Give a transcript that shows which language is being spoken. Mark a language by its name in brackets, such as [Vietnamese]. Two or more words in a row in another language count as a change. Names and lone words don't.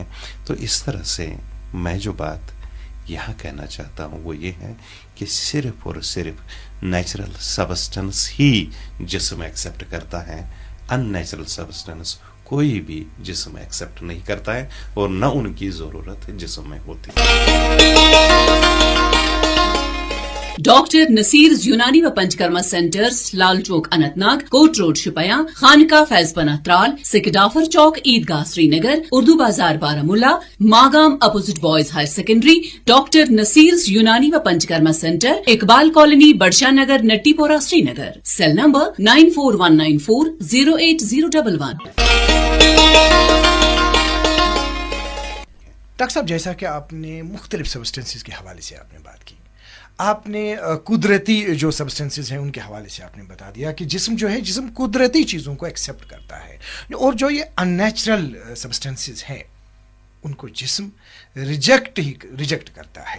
[Urdu] تو اس طرح سے میں جو بات یہاں کہنا چاہتا ہوں وہ یہ ہے کہ صرف اور صرف [English] natural substance [Urdu] ہی جسم ایکسیپٹ کرتا ہے, [English] unnatural substance [Urdu] کوئی بھی جسم ایکسیپٹ نہیں کرتا ہے اور نہ ان کی ضرورت جسم میں ہوتی ہے. ڈاکٹر نصیر یونانی و پنچکرما سینٹرز, لال چوک اننت ناگ, کوٹ روڈ شپیاں, خانقاہ فیض پناہ ترال, سکڈافر چوک عیدگاہ سری نگر, اردو بازار بارہمولہ, ماگام اپوزٹ بوائز ہائر سیکنڈری. ڈاکٹر نصیر یونانی و پنچکرما سینٹر, اقبال کالونی, بڑشاہ نگر, نٹی پورہ, سری نگر. سیل نمبر 9419408011. ڈاکٹر صاحب جیسا کہ آپ نے مختلف سبسٹنسز کے حوالے سے آپ نے بات کی, آپ نے قدرتی جو سبسٹنسز ہیں ان کے حوالے سے آپ نے بتا دیا کہ جسم جو ہے جسم قدرتی چیزوں کو ایکسیپٹ کرتا ہے, اور جو یہ [English] unnatural substances [Urdu] ہیں ان کو جسم ریجیکٹ کرتا ہے.